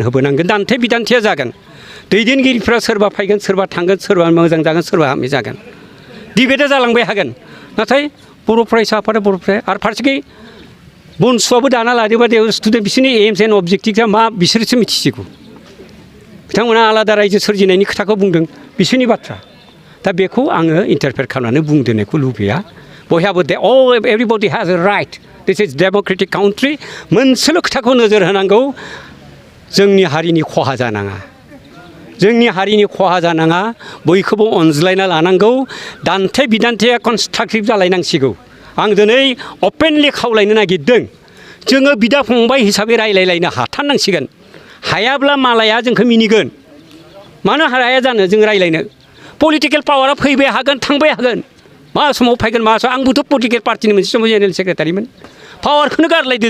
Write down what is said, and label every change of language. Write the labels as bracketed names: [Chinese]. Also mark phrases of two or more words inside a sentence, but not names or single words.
[Bodo] होबोनांगोन दान्थे बिदान्थेया जागोन दैदेनगिरिफ्रा सोरबा फैगोन सोरबा थांगोन सोरबा मोजां जागोन सोरबा हामि जागोन डिबेटआ जालांबाय हागोन नाथाय बर' फरायसा आफादा बर'फ्रा आरो फारसेखै बनसुआबो दाना लादोंबा स्टुडेन्ट बिसोरनि [English] aims and objectivea [Bodo] मा बिसोरसो मिथिसिगौ बिथांमोना आलादा रायजो सोरजिनायनि खोथाखौ बुंदों बिसोरनि बाथ्रा दा बेखौ आङो इन्टारफेयार खालामनानै बुंदेरनायखौ लुबैया बयहाबो [English] everybody has a right this is democratic country [Bodo] मोनसेल' खोथाखौ नोजोर होनांगौ जोंनि हारिनि खहा जानाङा जोंनि हारिनि खहा जानाङा बयखौबो अनज्लायना लानांगौ दान्थे बिदान्थेया कनस्ट्राक्टिभ जालायनांसिगौ आं दिनै अपेनलि खावलायनो नागिरदों जोङो बिदा फंबाय हिसाबै रायलायलायनो हाथारनांसिगोन हायाब्ला मालाया जोंखौ मिनिगोन मानो हाया जानो जों रायलायनो पलिटिकेल पावारा फैबाय हागोन थांबाय हागोन मा समाव फैगोन मा समाव आंबोथ' [English] political partyni [Bodo] मोनसे समाव [English] general secretarymon [Bodo] पावारखौनो गारलायदो